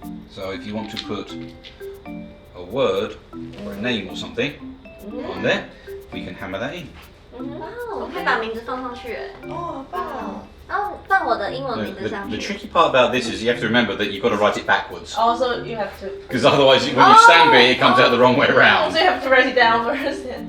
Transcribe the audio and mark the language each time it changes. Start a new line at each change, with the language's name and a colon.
English: So if you want to put a word or a name or something on there, we can hammer that in.
Chinese: 哇，我可以把名字放上去哎。哦，好棒哦。我的英文名字上
English: The
Chinese: 去。
English: tricky part about this is you have to remember that you've got to write it backwards. Also, you have to. Because otherwise, when you stand there, it comes out the wrong way around. So you have to write it down first.